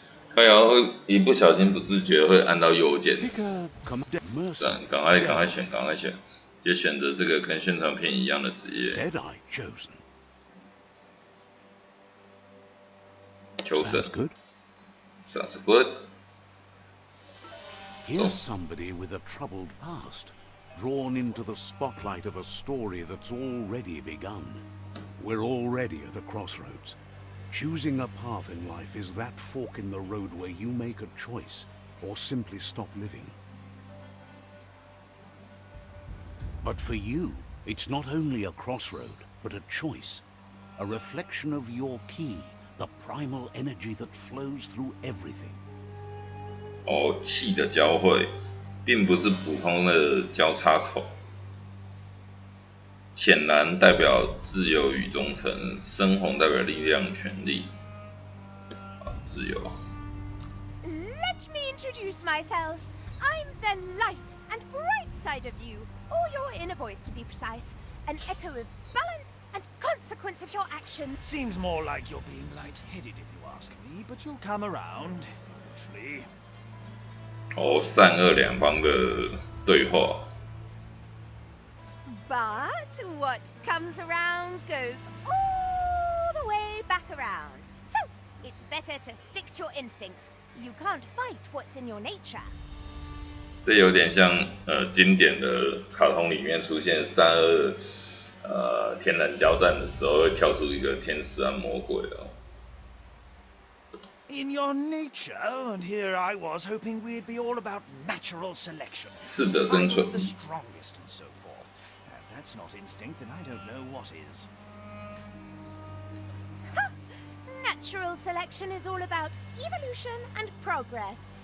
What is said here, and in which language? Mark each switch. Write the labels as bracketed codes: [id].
[zh] 靠腰一不小心不自觉会按到右键。赶快选，就选择这个跟宣传片一样的职业。求生 [en] Sounds good. Sounds good. Here's somebody with a troubled past, drawn into the spotlight of a story that's already begun. We're already at a crossroads. Choosing a path in life is that fork in the road where you make a choice or simply stop living. But for you, it's not only a crossroad, but a choice, a reflection of your key, the primal energy that flows through everything. [zh] 气的交汇，并不是普通的交叉口。浅蓝代表自由与忠诚，深红代表力量、权利。自由。 [en] Let me introduce myself. I'm the light and bright side of you, or your inner voice to be precise. An echo of balance and consequence of your action. Seems more like you're being light-headed if you ask me, but you'll come around eventually. [zh] 善恶两方的对话。 [en] But what comes around goes all the way back around. So, it's better to stick to your instincts. You can't fight what's in your nature. [zh] 这有点像经典的卡通里面出现善恶天人交战的时候，会跳出一个天使和魔鬼哦。 [en] In your nature, and here I was hoping we'd be all about natural selection. [zh] 适者生存。 [en] The strongest and so forth. If that's not instinct, then I don't know what is. Natural selection is all about evolution and progress.